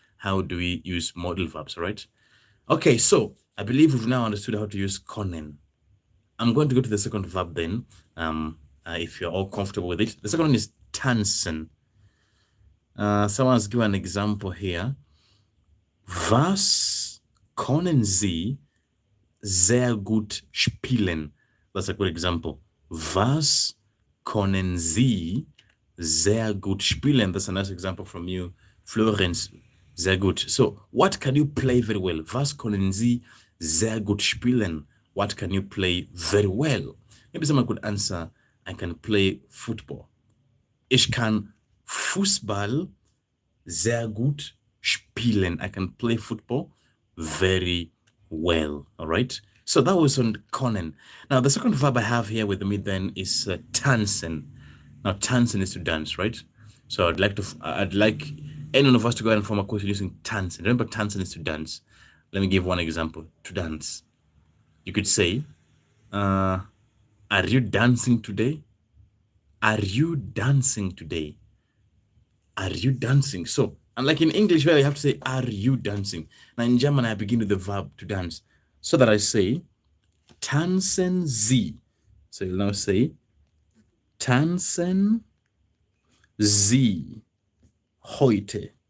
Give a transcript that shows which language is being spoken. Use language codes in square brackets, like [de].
[en] how do we use modal verbs, right? Okay, so I believe we've now understood how to use können. I'm going to go to the second verb then, if you're all comfortable with it. The second one is tansen. Someone's given an example here. [de] Was können Sie sehr gut spielen? [en] That's a good example. [de] Was können Sie sehr gut spielen? [en] That's a nice example from you, Florence. [de] Sehr gut. [en] So, what can you play very well? [de] Was können Sie sehr gut spielen? [en] What can you play very well? Maybe someone could answer, I can play football. [de] Ich kann Fußball sehr gut spielen. [en] I can play football very well. All right. So that was on können. Now the second verb I have here with me then is tansen. Now tansen is to dance, right? So I'd like any one of us to go ahead and form a question using tansen. Remember, tansen is to dance. Let me give one example. To dance, you could say, "Are you dancing today? Are you dancing today? Are you dancing?" So, unlike in English where you have to say, "Are you dancing?" Now in German, I begin with the verb to dance. So that I say, [de] tanzen Sie. [en] So you'll now say, [de] tanzen Sie heute.